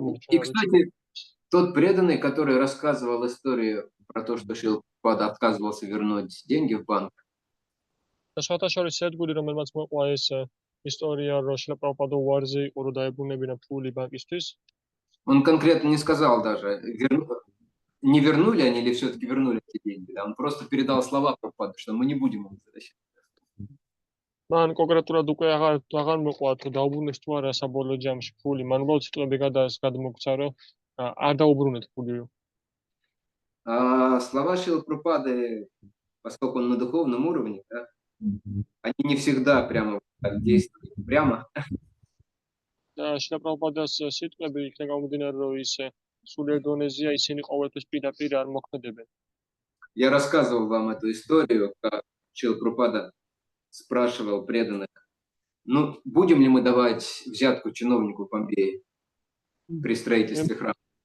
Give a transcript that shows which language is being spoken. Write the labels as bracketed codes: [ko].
[ru] И, кстати, тот преданный, который рассказывал историю про то, что Шрила Прабхупада отказывался вернуть деньги в банк, [ka] და სხვათა შორის ერთგული, რომელმაც მოყვა ეს ისტორია, რომ შრილა პრაბჰუპადა უარზე იყო, რომ დაებრუნებინა ფული ბანკისთვის. [ru] он конкретно не сказал даже, не вернули они или все-таки вернули эти деньги. Да? Он просто передал слова Прабхупады, что мы не будем их возвращать. [ka] მან კონკრეტულად უკვე აღარ მოყვა თუ დაუბრუნეს თუ არა საბოლოო ჯამში ფული. მან უბრალოდ სიტყვები გადმოგცა, რომ არ დაუბრუნეთ ფული. [ru] А слова Шрилы Прабхупады, поскольку он на духовном уровне, да, они не всегда прямо так действуют прямо. [ka] და შრილა პრაბჰუპადას სიტყვები იქნა გამომდინარე, რომ ის სულიერ დონეზეა, ისინი ყოველთვის პირდაპირ არ მოქმედებენ. [ru] Я рассказывал вам эту историю, как Шрила Прабхупада спрашивал преданных, ну, будем ли мы давать взятку чиновнику Помпеи при строительстве храма?